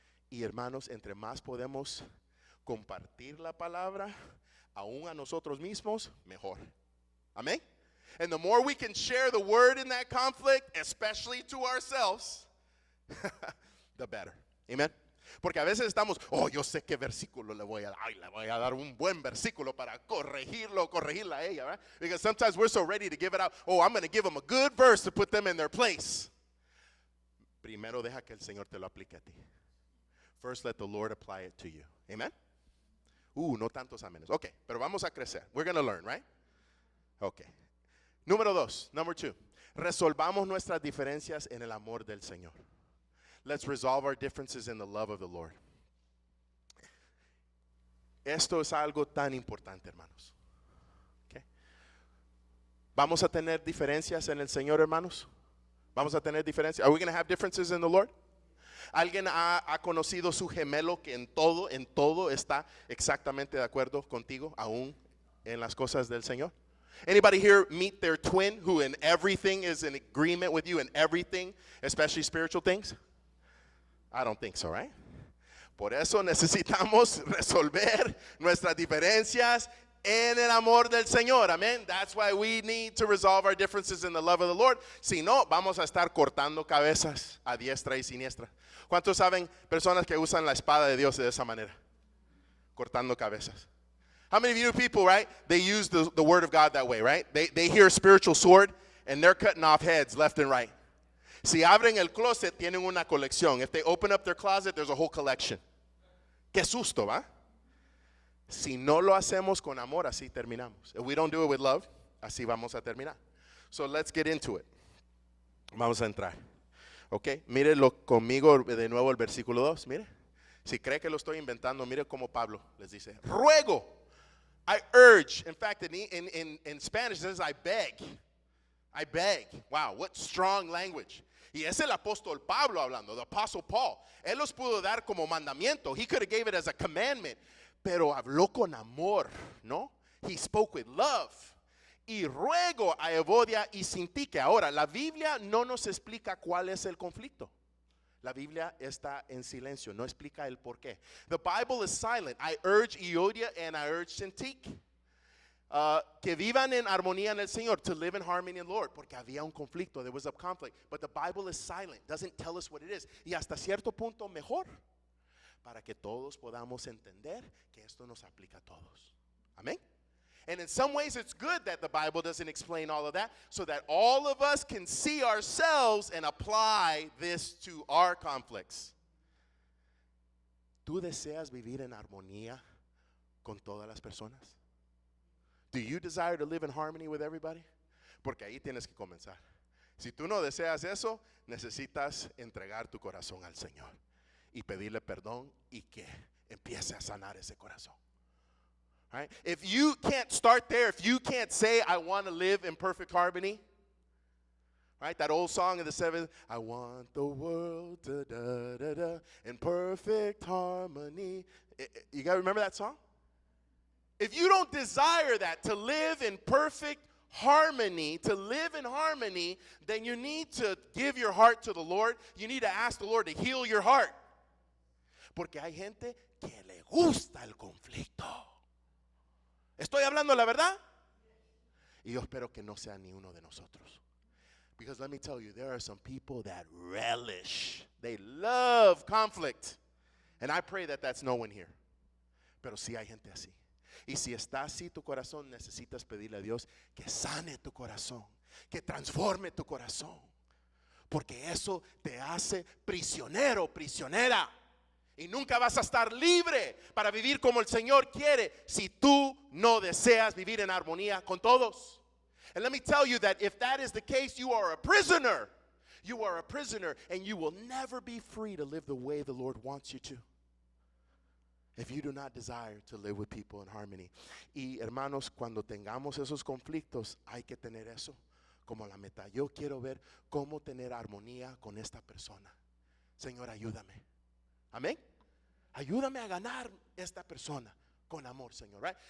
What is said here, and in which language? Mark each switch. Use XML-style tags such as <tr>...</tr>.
<es>Y hermanos, entre más podemos compartir la palabra, aún a nosotros mismos, mejor. Amén.</es> <en>And the more we can share the word in that conflict, especially to ourselves, the better. Amen.</en> <es>Porque a veces estamos, yo sé qué versículo le voy a dar. Le voy a dar un buen versículo para corregirla a ella, right?</es> <en>Because sometimes we're so ready to give it out. I'm going to give them a good verse to put them in their place.</en> <es>Primero deja que el Señor te lo aplique a ti.</es> <en>First, let the Lord apply it to you.</en> <es>Amen. No tantos amenes. Okay, pero vamos a crecer.</es> <en>We're going to learn, right?</en> <es>Okay. Número 2,</es> <en>number 2.</en> <es>Resolvamos nuestras diferencias en el amor del Señor.</es> <en>Let's resolve our differences in the love of the Lord.</en> <es>Esto es algo tan importante, hermanos. Okay. ¿Vamos a tener diferencias en el Señor, hermanos? ¿Vamos a tener diferencias?</es> <en>Are we going to have differences in the Lord?</en> <es>¿Alguien ha conocido su gemelo que en todo está exactamente de acuerdo contigo, aún en las cosas del Señor?</es> <en>Anybody here meet their twin who in everything is in agreement with you in everything, especially spiritual things? I don't think so, right?</en> <es>Por eso necesitamos resolver nuestras diferencias en el amor del Señor. Amen.</es> <en>That's why we need to resolve our differences in the love of the Lord.</en> <es>Si no, vamos a estar cortando cabezas a diestra y siniestra. ¿Cuántos saben personas que usan la espada de Dios de esa manera? Cortando cabezas.</es> <en>How many of you know people, right? They use the word of God that way, right? They hear a spiritual sword and they're cutting off heads left and right.</en> <es>Si abren el closet, tienen una colección.</es> <en>If they open up their closet, there's a whole collection.</en> <es>Qué susto, ¿va? Si no lo hacemos con amor, así terminamos.</es> <en>If we don't do it with love,</en> <es>así vamos a terminar.</es> <en>So let's get into it.</en> <es>Vamos a entrar. Ok, mírelo conmigo de nuevo el versículo 2. Mire. Si cree que lo estoy inventando, mire como Pablo les dice, ruego,</es> <en>I urge. In fact, in Spanish it says I beg. I beg. Wow, what strong language.</en> <es>Y es el apóstol Pablo hablando,</es> <en>the apostle Paul.</en> <es>Él los pudo dar como mandamiento.</es> <en>He could have gave it as a commandment.</en> <es>Pero habló con amor, ¿no?</es> <en>He spoke with love.</en> <es>Y ruego a Evodia y Sintique. Ahora, la Biblia no nos explica cuál es el conflicto. La Biblia está en silencio, no explica el por qué.</es> <en>The Bible is silent. I urge Euodia and I urge Syntyche</en> <es>que vivan en armonía en el Señor,</es> <en>to live in harmony in the Lord,</en> <es>porque había un conflicto,</es> <en>there was a conflict, but the Bible is silent, doesn't tell us what it is,</en> <es>y hasta cierto punto mejor, para que todos podamos entender que esto nos aplica a todos.</es> <en>Amén. And in some ways it's good that the Bible doesn't explain all of that, so that all of us can see ourselves and apply this to our conflicts.</en> <es>¿Tú deseas vivir en armonía con todas las personas?</es> <en>Do you desire to live in harmony with everybody?</en> <es>Porque ahí tienes que comenzar. Si tú no deseas eso, necesitas entregar tu corazón al Señor y pedirle perdón y que empiece a sanar ese corazón.</es> <en>Right? If you can't start there, if you can't say, I want to live in perfect harmony, right? That old song of the 70s, I want the world to da da da in perfect harmony. You guys remember that song? If you don't desire that, to live in perfect harmony, to live in harmony, then you need to give your heart to the Lord. You need to ask the Lord to heal your heart.</en> <es>Porque hay gente que le gusta el conflicto. ¿Estoy hablando la verdad? Y yo espero que no sea ni uno de nosotros.</es> <en>Because let me tell you, there are some people that relish. They love conflict. And I pray that that's no one here.</en> <es>Pero sí hay gente así. Y si está así tu corazón, necesitas pedirle a Dios que sane tu corazón, que transforme tu corazón. Porque eso te hace prisionero, prisionera. Y nunca vas a estar libre para vivir como el Señor quiere si tú no deseas vivir en armonía con todos.</es> <en>And let me tell you that if that is the case, you are a prisoner. You are a prisoner and you will never be free to live the way the Lord wants you to. If you do not desire to live with people in harmony.</en> <es>Y hermanos, cuando tengamos esos conflictos, hay que tener eso como la meta. Yo quiero ver cómo tener armonía con esta persona. Señor, ayúdame. Amén. Ayúdame a ganar esta persona con amor, Señor, right?</es>